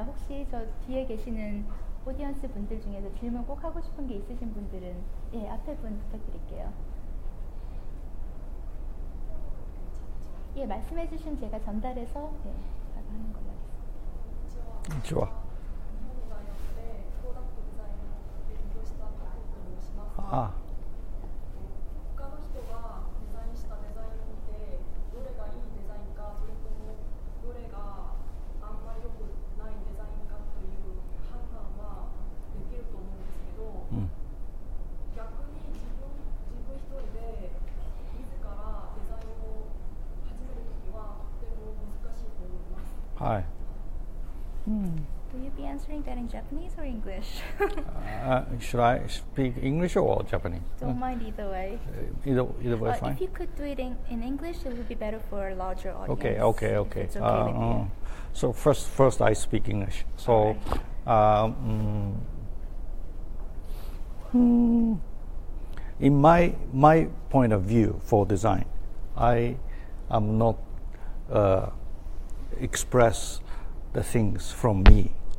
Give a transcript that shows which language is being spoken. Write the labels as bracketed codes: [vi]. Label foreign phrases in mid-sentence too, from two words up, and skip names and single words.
[ko] 혹시 저 뒤에 계시는 오디언스 분들 중에서 질문 꼭 하고 싶은 게 있으신 분들은 예, 앞에 분 부탁드릴게요. 예, 말씀해 주시면 제가 전달해서 예, 바로 하는 걸로 하겠습니다. 좋아. 아. [ja] 他の人がデザインしたデザインを見てどれがいいデザインかそれともどれがあんまり良くないデザインかという判断はできると思うんですけど、逆に自分一人で自らデザインを始めるときはとても難しいと思います。はい。 [en] Will you be answering that in Japanese or English? Should I speak English or Japanese? Don't mind either way. Either way, fine. If you could do it in English, it would be better for a larger audience. Okay. If it's okay with you. So first I speak English. So, in my point of view for design, I am not express the things from me.